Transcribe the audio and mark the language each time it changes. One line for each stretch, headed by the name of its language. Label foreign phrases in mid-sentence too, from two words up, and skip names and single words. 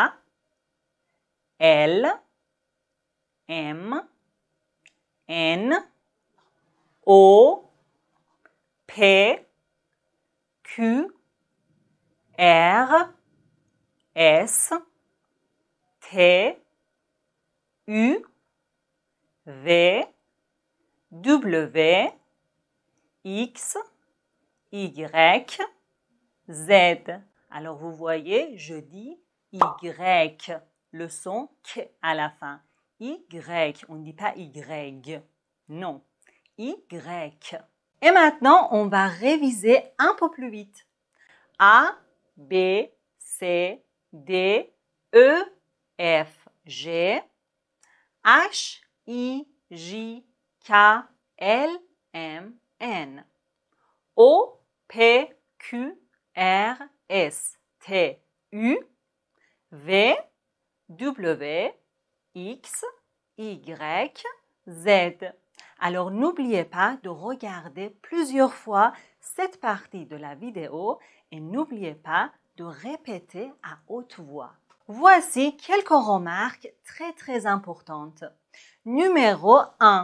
French: L, M, N, O, P, Q, R, S, T, U, V, W, X, Y, Z. Alors vous voyez, je dis Y, le son K à la fin. Y, on ne dit pas Y. Non, Y. Et maintenant, on va réviser un peu plus vite. A, B, C, D, E, F, G, H, I, J, K, L, M, N, O, P, Q, R, S, T, U, V, W, X, Y, Z. Alors n'oubliez pas de regarder plusieurs fois cette partie de la vidéo et n'oubliez pas de répéter à haute voix. Voici quelques remarques très importantes. Numéro 1.